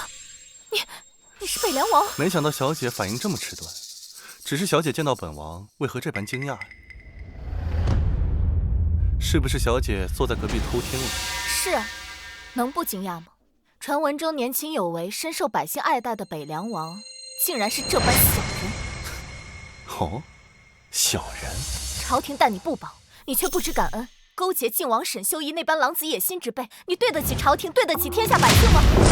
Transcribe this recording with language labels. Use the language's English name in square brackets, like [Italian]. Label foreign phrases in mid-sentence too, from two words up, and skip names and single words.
[Chinese] 你是北涼王？沒想到小姐反應這麼遲鈍，只是小姐見到本王，為何這般驚訝？是不是小姐坐在隔壁偷聽了？是啊，能不驚訝嗎？傳聞中年輕有為、深受百姓愛戴的北涼王，竟然是這般小人。哦，小人？朝廷待你不薄，你卻不知感恩。勾結靖王沈修儀那般狼子野心之輩，你對得起朝廷，對得起天下百姓嗎？